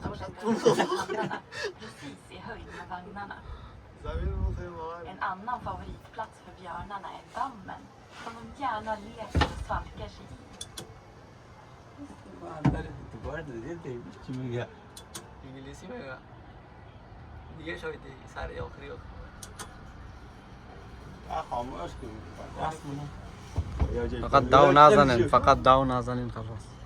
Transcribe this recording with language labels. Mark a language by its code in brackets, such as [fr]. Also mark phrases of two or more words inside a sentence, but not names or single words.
[sv] precis i höjd med vagnarna. [fa] زمین [sv] En annan favoritplats för björnarna är dammen som de gärna leker och svalkar sig i. [fa] چی میگه؟ انگلیسی میگه دیگه شاید سر آخری خاموش کنید فقط داو نزنین، فقط داو نزنین خلاص.